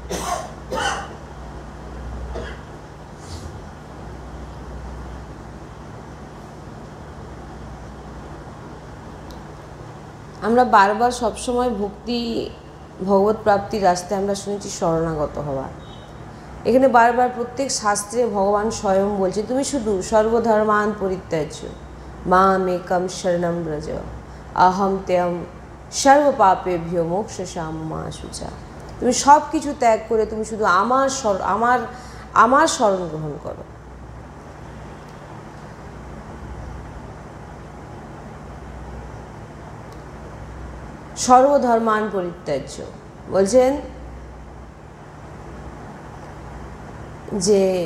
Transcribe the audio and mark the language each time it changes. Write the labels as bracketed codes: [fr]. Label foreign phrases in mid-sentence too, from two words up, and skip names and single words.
[bn] আমরা বারবার সবসময় ভক্তি ভগবত প্রাপ্তির রাস্তায় আমরা শুনেছি শরণাগত হওয়া। এখানে বারবার প্রত্যেক শাস্ত্রে ভগবান স্বয়ং বলছে, তুমি শুধু [sa] সর্বধর্মান পরিত্যাজ্য মাম একম শরণম ব্রজ অহম ত্যম সর্ব পাপেভ্যো মোক্ষসাম মা শুচা। [bn] তুমি সব কিছু ত্যাগ করে তুমি শুধু আমার শরণ গ্রহণ করো। [sa] সর্বধর্মান পরিত্যাজ্য [bn] বলছেন যে